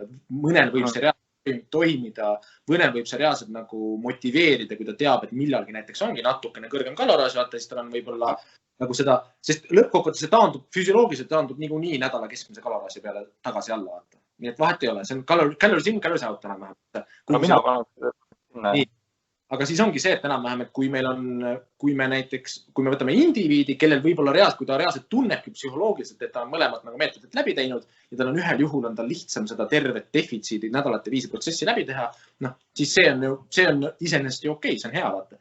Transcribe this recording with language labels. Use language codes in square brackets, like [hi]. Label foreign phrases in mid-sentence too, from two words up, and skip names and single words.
[et] Mõnel võib see reaalselt toimida, mõnel võib see reaalselt nagu motiveerida, kui ta teab, et millalgi näiteks ongi natukene kõrgem kaloraaž, vaata, siis tal on võib-olla nagu seda, sest lõppkokkuvõttes see taandub, füsioloogiliselt taandub niikuinii nädala keskmise kaloraaži peale tagasi alla, vaata. Nii et vahet ei ole, see on [en] calories in, calories out [et] enam-vähem. No mina panen. Aga siis ongi see, et enam-vähem, et kui me võtame indiviidi, kellel võib-olla reaalselt, kui ta reaalselt tunnebki psühholoogiliselt, et ta on mõlemad nagu meetodid läbi teinud ja tal on ühel juhul on tal lihtsam seda tervet defitsiidi nädalate viisi protsessi läbi teha, siis see on iseenesest ju okei, see on hea, vaata.